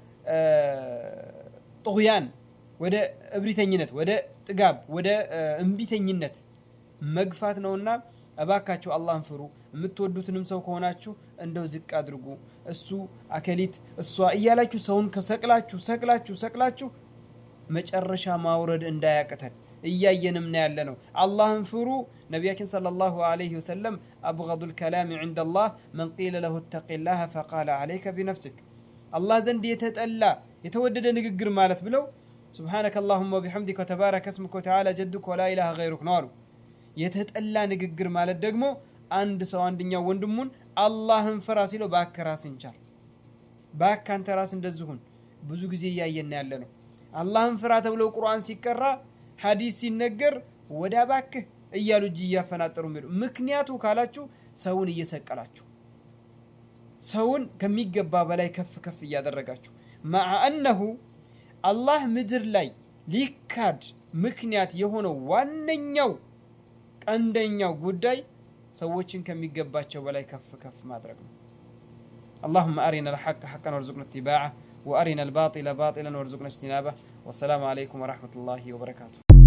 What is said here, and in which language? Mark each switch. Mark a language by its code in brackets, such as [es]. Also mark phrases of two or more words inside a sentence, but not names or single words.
[am] ጦያን ወደ እብሪተኝነት ወደ ጥጋብ ወደ እንቢተኝነት መግፋት ነውና እባካችሁ አላህን ፍሩ። የምትወዱትንም ሰው ከሆናችሁ እንደው ዝቅ አድርጉ። እሱ አከሊት እሷ እያላችሁ ሰውን ሰቅላችሁ መጨረሻ ማውረድ እንዳያቀተን እያየንም ነው ያለነው። አላህን ፍሩ። ነብያችን ሰለላሁ ዐለይሂ ወሰለም [ar] أبغض الكلام عند الله من قيل له اتق الله فقال عليك بنفسك [am] አላህ ዘንድ የተጠላ የተወደደ ንግግር ማለት ብለው [ar] سبحانك اللهم وبحمدك وتبارك اسمك وتعالى جدك ولا اله غيرك [am] ነው አሉ። የተጠላ ንግግር ማለት ደግሞ አንድ ሰው አንደኛው ወንድሙን አላህን ፍራ ሲለው ባክህ ራስህን ቻል፣ ባክህ አንተ ራስህ እንደዚሁን ብዙ ጊዜ እያየን ያለነው። አላህን ፍራ ተብሎ ቁርአን ሲቀራ ሐዲስ ሲነገር ወደ ባክህ እያሉ እጅ እያፈናጠሩ የሚሉ ምክንያቱ ካላችሁ ሰውን እየሰቀላችሁ ሰውን ከሚገባ በላይ ከፍ እያደረጋችሁ [ar] مع انه [am] አላህ ምድር ላይ ሊካድ ምክንያት የሆነው ዋነኛው ቀንደኛው ጉዳይ ሰዎችን ከሚገባቸው በላይ ከፍ ማድረግ ነው። [ar] اللهم أرنا الحق حقا وارزقنا اتباعه وأرنا الباطل باطلا وارزقنا اجتنابه والسلام عليكم ورحمة الله وبركاته.